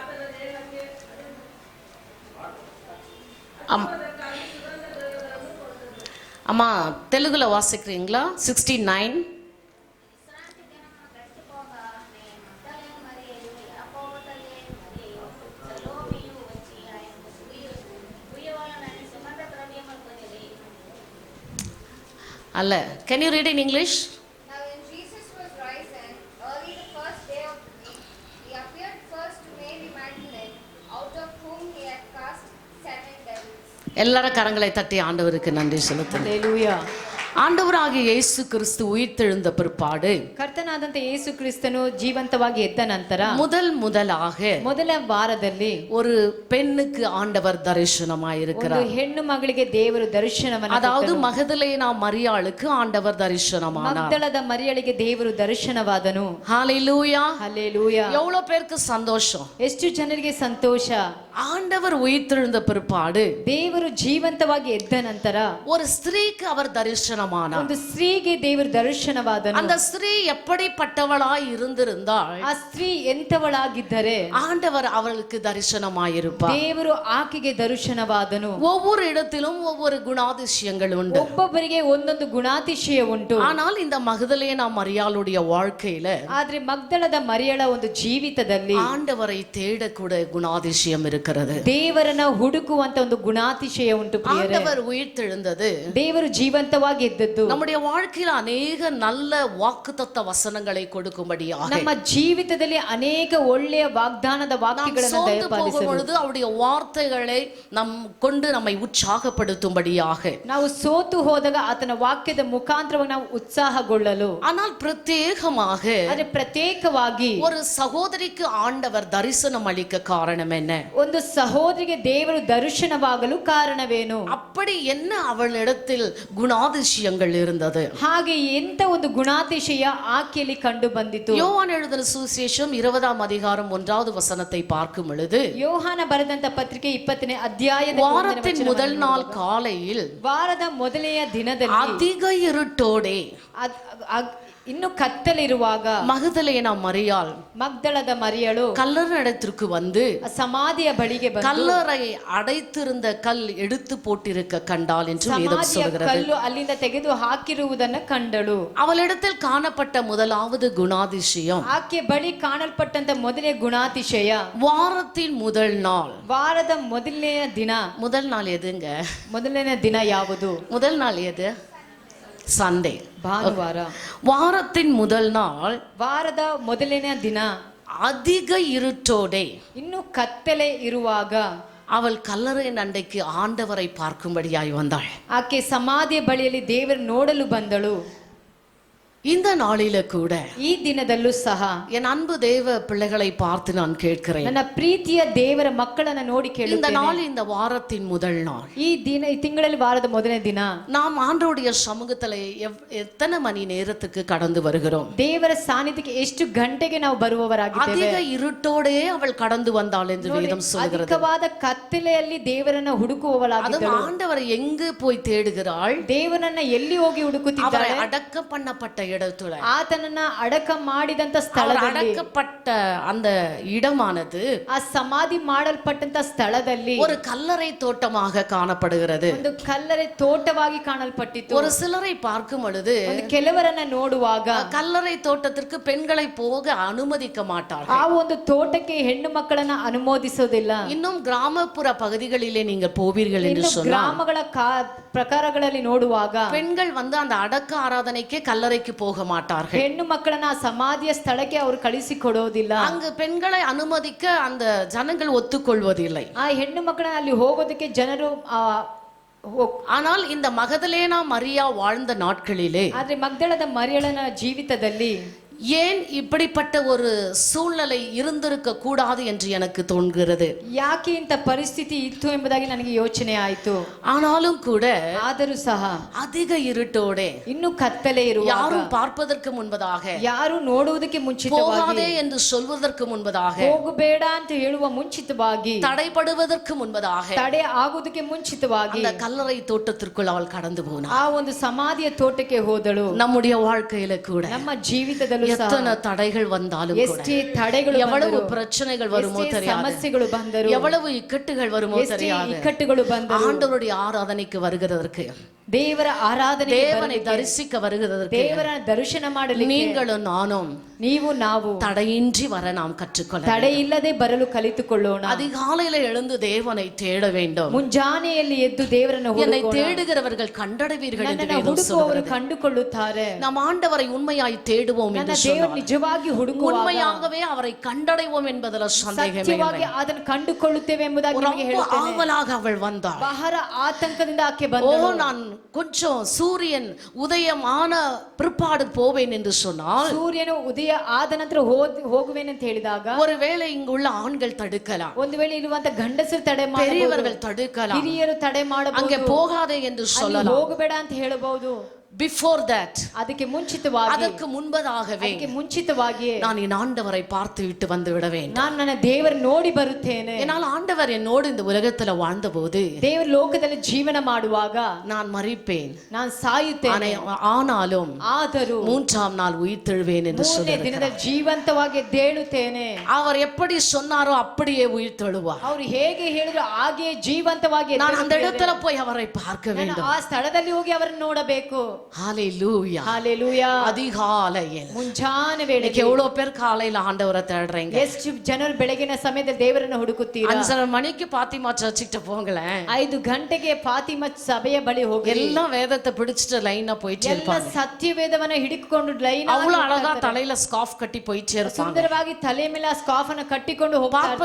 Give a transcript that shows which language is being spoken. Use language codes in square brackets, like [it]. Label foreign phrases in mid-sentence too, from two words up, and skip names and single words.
[ta] அம்மா தெலுங்குல வாசிக்கிறீங்களா? 69. அல்ல, [en] Can you read in English? Now when Jesus was risen early the first day of the week, he appeared first to Mary Magdalene, out of whom he had cast 7 devils. [ta] எல்லாரும் கரங்களை தட்டி ஆண்டவருக்கு நன்றி செலுத்துங்க. [kn] ಹಲ್ಲೆಲೂಯಾ. [ta] ஆண்டவராகிய இயேசு கிறிஸ்து உயிர்த்தெழுந்த பிற்பாடு [kn] ಕರ್ತನಾದಂತ ಯೇಸು ಕ್ರಿಸ್ತನು ಜೀವಂತವಾಗಿ ಎದ್ದ ನಂತರ [ta] முதலாக [kn] ಮೊದಲ ವಾರದಲ್ಲಿ [ta] ஒரு பெண்ணுக்கு ஆண்டவர் தரிசனமாயிருக்கிறார். [kn] ಒಂದು ಹೆಣ್ಣು ಮಗಳಿಗೆ ದೇವರು ದರ್ಶನವನ್ನು, [ta] அதாவது மகதலேனா மரியாளுக்கு ஆண்டவர் தரிசனமானார். [kn] ಮಗ್ದಲದ ಮರಿಯಳಿಗೆ ದೇವರು ದರ್ಶನವಾದನು. [ta] ஹalleluya. [kn] ಹಲ್ಲೆಲೂಯಾ. [ta] எவ்வளவு பேருக்கு சந்தோஷம். [kn] ಎಷ್ಟು ಜನರಿಗೆ ಸಂತೋಷ. [ta] ஆண்டவர் உயிர்த்தெழுந்த பிற்பாடு [kn] ದೇವರು ಜೀವಂತವಾಗಿ ಎದ್ದ ನಂತರ [ta] ஒரு ஸ்திரீக்கு அவர் தரிசனமானார். [kn] ಒಂದು ಸ್ತ್ರೀಗೆ ದೇವರು ದರ್ಶನವಾದನು. [ta] அந்த ஸ்திரீ எப்படிப்பட்டவளாய் இருந்திருந்தாள், [kn] ಆ ಸ್ತ್ರೀ ಎಂತವಳಾಗಿದ್ದರೆ [ta] ஆண்டவர் அவளுக்கு தரிசனமாயிருப்பார். [kn] ದೇವರು ಆಕೆಗೆ ದರ್ಶನವಾದನು. [ta] ஒவ்வொரு இடத்திலும் ஒவ்வொரு குணாதிசயங்கள் உண்டு. [kn] ಒಬ್ಬೊಬ್ಬರಿಗೆ ಒಂದೊಂದು ಗುಣಾತಿಶಯ ಉಂಟು. [ta] ஆனால் இந்த மகதலேனா மரியாளுடைய வாழ்க்கையில [kn] ಆದ್ರೆ ಮಗ್ದಲದ ಮರಿಯಳ ಒಂದು ಜೀವಿತದಲ್ಲಿ [ta] ஆண்டவரை தேடக்கூட குணாதிசயம் இருக்கிறது. [kn] ದೇವರನ್ನ ಹುಡುಕುವಂತ ಒಂದು ಗುಣಾತಿಶಯ ಉಂಟು. ಪ್ರಿಯರೇ, [ta] ஆண்டவர் உயிர்த்தெழுந்தது, [kn] ದೇವರು ಜೀವಂತವಾಗಿ ಎದ್ದದ್ದು [ta] நம்முடைய வாழ்க்கையில அநேக நல்ல வாக்குத்தத்த வசனங்களை கொடுக்கும்படியாக, [kn] ನಮ್ಮ ಜೀವಿತದಲ್ಲಿ ಅನೇಕ ಒಳ್ಳೆಯ ವಾಗ್ದಾನದ ವಾಕ್ಯಗಳನ್ನು ದಯಪಾಲಿಸಲು, [ta] பொழுது அவருடைய வார்த்தைகளை கொண்டு நம்மை உற்சாகப்படுத்தும்படியாக, [kn] ನಾವು ಸೋತು ಹೋದಾಗ ಆತನ ವಾಕ್ಯದ ಮುಖಾಂತರವಾಗಿ ನಾವು ಉತ್ಸಾಹಗೊಳ್ಳಲು, [ta] ஆனால் பிரத்யேகமாக [kn] ಆದ್ರೆ ಪ್ರತ್ಯೇಕವಾಗಿ [ta] ஒரு சகோதரிக்கு ஆண்டவர் தரிசனம் அளிக்க காரணம் என்ன? [kn] ಒಂದು ಸಹೋದರಿಗೆ ದೇವರು ದರ್ಶನವಾಗಲು ಕಾರಣವೇನು? [ta] அப்படி என்ன அவளிடத்தில் குணாதிசயங்கள் இருந்தது? [kn] ಹಾಗೆ ಎಂತ ಒಂದು ಗುಣಾತಿಶಯ ಆಕೆಯಲ್ಲಿ ಕಂಡು ಬಂದಿತು. [ta] யோவான் எழுதின சுவிசேஷம் 20ஆம் அதிகாரம் 1வது வசனத்தை பார்க்கும் பொழுது, [kn] ಯೋಹಾನ ಬರೆದಂತ ಪತ್ರಿಕೆ 20ನೇ ಅಧ್ಯಾಯದ [ta] வாரத்தின் முதல் நாள் காலையில் [kn] ವಾರದ ಮೊದಲನೆಯ ದಿನದಲ್ಲಿ [ta] அதிக இருட்டோடே [kn] ಇನ್ನು ಕತ್ತಲಿರುವಾಗ [ta] மகதலேனா மரியாள் [kn] ಮಗ್ದಲದ ಮರಿಯಳು [ta] கல்லறை இடத்திற்கு வந்து [kn] ಸಮಾಧಿಯ ಬಳಿಗೆ ಬಂದು [ta] கல்லறை அடைத்திருந்த கல் எடுத்து போட்டிருக்க கண்டாள் என்று வேதம் [kn] ಸಮಾಧಿಯ [ta] சொல்கிறது. [kn] ಕಲ್ಲು ಅಲ್ಲಿಂದ ತೆಗೆದು ಹಾಕಿರುವುದನ್ನ ಕಂಡಳು. [ta] அவளிடத்தில் காணப்பட்ட முதலாவது குணாதிசயம், [kn] ಆಕೆ ಬಳಿ ಕಾಣಲ್ಪಟ್ಟಂತ ಮೊದಲನೇ ಗುಣಾತಿಶಯ, [ta] வாரத்தின் முதல் நாள். [kn] ವಾರದ ಮೊದಲನೆಯ ದಿನ. [ta] முதல் நாள் எதுங்க? [kn] ಮೊದಲನೇ ದಿನ ಯಾವುದು? [ta] முதல் நாள் எது? சண்டே, [kn] ಭಾನುವಾರ. [ta] வாரத்தின் முதல் நாள், [kn] ವಾರದ ಮೊದಲನೇ ದಿನ [ta] அதிக இருட்டோடே, [kn] ಇನ್ನು ಕತ್ತಲೆ ಇರುವಾಗ [ta] அவள் கல்லறையின் அண்டைக்கு ஆண்டவரை பார்க்கும்படியாய் வந்தாள். [kn] ಆಕೆ ಸಮಾಧಿಯ ಬಳಿಯಲ್ಲಿ ದೇವರು ನೋಡಲು ಬಂದಳು. [ta] இந்த நாளில கூட [kn] ಈ ದಿನದಲ್ಲೂ ಸಹ [ta] என் அன்பு தேவ பிள்ளைகளை பார்த்து நான் கேட்கிறேன், [kn] ನನ್ನ ಪ್ರೀತಿಯ ದೇವರ ಮಕ್ಕಳನ್ನ ನೋಡಿ [ta] இந்த [kn] ಕೇಳುತ್ತೇನೆ. [ta] நாள், இந்த வாரத்தின் முதல் நாள், [kn] ಈ ದಿನ, ಈ ತಿಂಗಳಲ್ಲಿ ವಾರದ ಮೊದಲನೇ ದಿನ [ta] நாம் ஆண்டவருடைய சமூகத்துல எத்தனை மணி நேரத்துக்கு கடந்து வருகிறோம்? [kn] ದೇವರ ಸಾನ್ನಿಧ್ಯಕ್ಕೆ ಎಷ್ಟು ಗಂಟೆಗೆ ನಾವು ಬರುವವರಾಗಿದ್ದೇವೆ? [ta] அதிக இருட்டோடே அவள் கடந்து வந்தாள் என்று வேதம் சொல்கிறது. [kn] ಅಧಿಕವಾದ ಕತ್ತಲೆಯಲ್ಲಿ ದೇವರನ್ನ ಹುಡುಕುವವಳಾಗಿದ್ದಳು. [ta] ஆண்டவரை எங்கு போய் தேடுகிறாள்? [kn] ದೇವರನ್ನ ಎಲ್ಲಿ ಹೋಗಿ [ta] அவரை [kn] ಹುಡುಕುತ್ತಿದ್ದಾಳೆ? [ta] அடக்கம் பண்ணப்பட்ட இடத்துல, [kn] ಆತನನ್ನ ಅಡಕ ಮಾಡಿದಂತ [ta] அவர் [kn] ಸ್ಥಳದಲ್ಲಿ, [ta] அடக்கப்பட்ட செய்யப்பட்ட அந்த இடமானது [kn] ಆ ಸಮಾಧಿ ಮಾಡಲ್ಪಟ್ಟಂತ ಸ್ಥಳದಲ್ಲಿ [ta] ஒரு கல்லறை தோட்டமாக காணப்படுகிறது. [kn] ಒಂದು ಕಲ್ಲರೆ ತೋಟವಾಗಿ ಕಾಣಲ್ಪಟ್ಟಿತು. [ta] ஒரு சிலரை பார்க்கும் பொழுது [kn] ಒಂದು ಕೆಲವರನ್ನ ನೋಡುವಾಗ [ta] கல்லறை தோட்டத்திற்கு பெண்களை போக அனுமதிக்க மாட்டார்கள். [kn] ಆ ಒಂದು ತೋಟಕ್ಕೆ ಹೆಣ್ಣು ಮಕ್ಕಳನ್ನ ಅನುಮೋದಿಸೋದಿಲ್ಲ. [ta] இன்னும் கிராமப்புற பகுதிகளிலே நீங்கள் போவீர்கள் என்று சொன்னால் [kn] ಗ್ರಾಮಗಳ ಪ್ರಕಾರಗಳಲ್ಲಿ ನೋಡುವಾಗ [ta] பெண்கள் வந்து அந்த அடக்க ஆராதனைக்கே கல்லறைக்கு போக மாட்டார்கள். [kn] ಹೆಣ್ಣು ಮಕ್ಕಳನ್ನ ಆ ಸಮಾಧಿಯ ಸ್ಥಳಕ್ಕೆ ಅವರು ಕಳಿಸಿಕೊಡೋದಿಲ್ಲ. [ta] அங்கு பெண்களை அனுமதிக்க அந்த ஜனங்கள் ஒத்துக்கொள்வதில்லை. [kn] ಆ ಹೆಣ್ಣು ಮಕ್ಕಳನ್ನ ಅಲ್ಲಿ ಹೋಗೋದಕ್ಕೆ ಜನರು [ta] ஆனால் இந்த மகதலேனா மரியா வாழ்ந்த நாட்களிலே [kn] ಆದ್ರೆ ಮಗ್ದಳದ ಮರಿಯಳನ ಜೀವಿತದಲ್ಲಿ [ta] ஏன் இப்படிப்பட்ட ஒரு சூழ்நிலை இருந்திருக்க கூடாது என்று எனக்கு தோன்கிறது. [kn] ಯಾಕೆ ಇಂಥ ಪರಿಸ್ಥಿತಿ ಇತ್ತು ಎಂಬುದಾಗಿ ನನಗೆ ಯೋಚನೆ ಆಯಿತು. [ta] ஆனாலும் கூட [kn] ಆದರೂ ಸಹ [ta] அதிக இருட்டோടെ [kn] ಇನ್ನು ಕತ್ತಲೆ ಇರುವಾಗ [ta] யாரும் பார்ப்பதற்கு முன்பதாக [kn] ಯಾರು ನೋಡುವುದಕ್ಕೆ ಮುಂಚಿತವಾಗಿ [ta] போகாதே என்று சொல்வதற்கு முன்பதாக [kn] ಹೋಗಬೇಡ ಅಂತ ಹೇಳುವ ಮುಂಚಿತವಾಗಿ [ta] தடைபடுவதற்கு முன்பதாக [kn] ತಡೆ ಆಗುವುದಕ್ಕೆ ಮುಂಚಿತವಾಗಿ [ta] அந்த கல்லறை தோட்டத்திற்குள் அவள் கடந்து போனாள். [kn] ಆ ಒಂದು ಸಮಾಧಿಯ ತೋಟಕ್ಕೆ ಹೋದಳು. [ta] நம்முடைய வாழ்க்கையில கூட [kn] ನಮ್ಮ ಜೀವಿತದಲ್ಲೂ [ta] எத்தனை தடைகள் வந்தாலும் கூட [kn] ಎಷ್ಟೇ ತಡೆಗಳು [ta] எவ்வளவு பிரச்சனைகள் வருமோ தெரியாது, [kn] ಸಮಸ್ಯೆಗಳು ಬಂದರು, [ta] எவ்வளவு இக்கட்டுகள் வருமோ தெரியாது, [kn] ಇಕ್ಕಟ್ಟುಗಳು ಬಂದರು, [ta] ஆண்டவருடைய ஆராதனைக்கு வருகிறதற்கு [kn] ದೇವರ ಆರಾಧನೆ [ta] தேவனை தரிசிக்க வருகிறதற்கு [kn] ದೇವರ ದರ್ಶನ ಮಾಡಲಿಕ್ಕೆ [ta] நீங்களும் நானும் [kn] ನೀವು ನಾವು [ta] தடையின்றி வர நாம் கற்றுக்கொள்ள [kn] ತಡೆ ಇಲ್ಲದೆ ಬರಲು ಕಲಿತುಕೊಳ್ಳೋಣ. [ta] அதிகாலையில எழுந்து தேவனை தேட வேண்டும். [kn] ಮುಂಜಾನೆಯಲ್ಲಿ ಎದ್ದು ದೇವರನ್ನು [ta] என்னை தேடுகிறவர்கள் கண்டடைவீர்கள் என்று வேதம் [kn] ಹುಡುಕುವವರು [ta] சொல்கிறது. [kn] ಕಂಡುಕೊಳ್ಳುತ್ತಾರೆ. [ta] நாம் ஆண்டவரை உண்மையாய் தேடுவோம் என்று [kn] ದೇವರು [ta] சொன்னார். [kn] ನಿಜವಾಗಿ ಹುಡುಕುವಾಗ [ta] உண்மையாகவே அவரை கண்டடைவோம் என்பதில் சந்தேகமே [kn] ಸತ್ಯವಾಗಿ [ta] இல்லை. [kn] ಅದನ್ನು ಕಂಡುಕೊಳ್ಳುತ್ತೇವೆ ಎಂಬುದಾಗಿ ನಿಮಗೆ [ta] ரொம்ப [kn] ಹೇಳುತ್ತೇನೆ. [ta] ஆவலாக அவள் வந்தாள். [kn] ಬಹಳ ಆತಂಕದಿಂದ ಆಕೆ [ta] ஓ [kn] ಬಂದಳು. [ta] நான் கொஞ்சம் சூரியன் உதயம் ஆன பிற்பாடு போவேன் என்று சொன்னால் [kn] ಸೂರ್ಯನು ಉದಯ ಆದ ನಂತರ ಹೋಗುವೇನಂತ ಹೇಳಿದಾಗ [ta] ஒருவேளை இங்குள்ள ஆண்கள் தடுக்கலாம், [kn] ಒಂದು ವೇಳೆ ಇರುವಂತ ಗಂಡಸರು ತಡೆ ಮಾಡಬಹುದು, [ta] பெரியவர்கள் தடுக்கலாம், [kn] ಹಿರಿಯರು ತಡೆ ಮಾಡಬಹುದು, [ta] அங்கே போகாதே என்று சொல்லலாம். [kn] ಹೋಗಬೇಡ ಅಂತ ಹೇಳಬಹುದು. [en] Before that, [kn] ಅದಕ್ಕೆ ಮುಂಚಿತವಾಗಿ [ta] அதற்கு முன்பதாகவே நான் என் ஆண்டவரை பார்த்து விட்டு வந்து விடுவேன். [kn] ನಾನು ನನ್ನ ದೇವರ ನೋಡಿ ಬರುತ್ತೇನೆ. [ta] என்னால் ஆண்டவர் என்னோடு இந்த உலகத்துல வாழ்ந்தபோது [kn] ದೇವರ ಲೋಕದಲ್ಲಿ ಜೀವನ ಮಾಡುವಾಗ [ta] நான் மரிப்பேன், [kn] ನಾನು ಸಾಯುತ್ತೇನೆ, [ta] ஆனாலும் [kn] ಆದರೂ [ta] மூன்றாம் நாள் உயிர்த்தெழுவேன் என்று [kn] ಮೂರನೇ ದಿನದ [ta] சொல்லியிருக்கிறார். [kn] ಜೀವಂತವಾಗಿ ಎದ್ದೇಳುತ್ತೇನೆ. [ta] அவர் எப்படி சொன்னாரோ அப்படியே உயிர்த்தெழுவார். [kn] ಅವರು ಹೇಗೆ ಹೇಳಿದ್ರು ಹಾಗೆ ಜೀವಂತವಾಗಿ [ta] நான் அந்த இடத்துல போய் அவரை பார்க்க வேண்டும். [kn] ಆ ಸ್ಥಳದಲ್ಲಿ ಹೋಗಿ ಅವರನ್ನು ನೋಡಬೇಕು. [ta] ஹalleluya, ஹalleluya. அதிகாலையில் [kn] ಮುಂಜಾನೆ ವೇಳೆಗೆ [ta] எவ்வளவு பேர் காலையில ஆண்டவரை தேடுறீங்க? [kn] ಎಷ್ಟು ಜನರು ಬೆಳಗಿನ ಸಮಯದಲ್ಲಿ ದೇವರನ್ನು ಹುಡುಕುತ್ತೀರಾ? [ta] 5:30 மணிக்கு பாத்திமா சர்ச்சுக்கு போங்களேன். [kn] 5 ಗಂಟೆಗೆ ಫಾತಿಮಾ ಸಭೆಯ ಬಳಿ ಹೋಗಿ [ta] எல்லாம் வேதத்தை பிடிச்சிட்டு லைனா போயிட்டே [kn] ಎಲ್ಲ [ta] இருப்பாங்க. [kn] ಸತ್ಯವೇದವನ್ನ ಹಿಡಿದುಕೊಂಡು ಲೈನ್ [ta] அவ்வளவு அழகா தலையில ஸ்கார்ஃப் கட்டி போயிட்டே இருப்பாங்க. [kn] ಸುಂದರವಾಗಿ ತಲೆ ಮೇಲೆ ಆ ಸ್ಕಾರ್ಫ್ ಅನ್ನು ಕಟ್ಟಿಕೊಂಡು ಹೋಗ್ತಾ ಇರ್ತಾರೆ.